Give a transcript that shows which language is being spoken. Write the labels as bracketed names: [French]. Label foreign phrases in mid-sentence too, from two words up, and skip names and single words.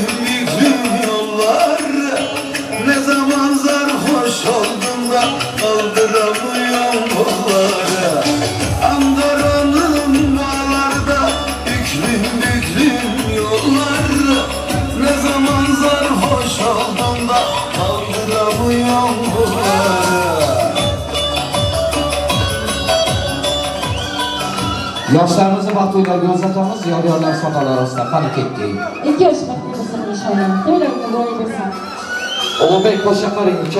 [Turkish] büklüm yollar Ne zaman sarhoş oldum da kaldıramıyorum kolları Ankara'nın bağlarda büklüm büklüm yollar Ne zaman sarhoş oldum da kaldıramıyorum [Uzbek] Yoshlarimizni vaqt o'ylarga uzatamiz, yodgorlar sahnalar orasida qani ketdik. 2 yosh vaqtli bo'lsin inshaalloh. To'ylarga boy bo'lsin. Ulug'bek qo'sha qo'ring uka.